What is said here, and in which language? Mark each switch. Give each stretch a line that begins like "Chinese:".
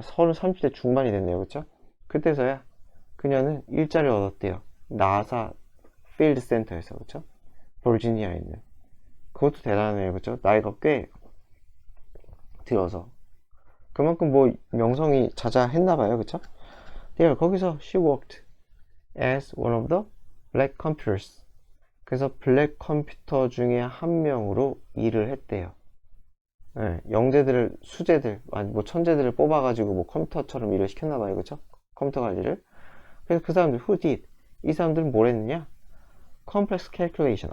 Korean: 30대 중반이 됐네요. 그쵸? 그때서야 그녀는 일자리를 얻었대요. 나사 필드 센터에서. 그쵸? 버지니아에 있는. 그것도 대단하네요. 그쵸? 나이가 꽤 들어서. 그만큼 뭐 명성이 자자했나봐요. 그쵸?
English: There,
Korean: 거기서
English: she worked as one of the black computers.
Korean: 그래서 블랙 컴퓨터 중에 한 명으로 일을 했대요. 네, 영재들을, 수재들, 아니 뭐 천재들을 뽑아가지고 뭐 컴퓨터처럼 일을 시켰나봐요. 그쵸? 컴퓨터 관리를. 그래서 그 사람들,
English: who did?
Korean: 이 사람들은 뭘 했느냐?
English: complex calculation.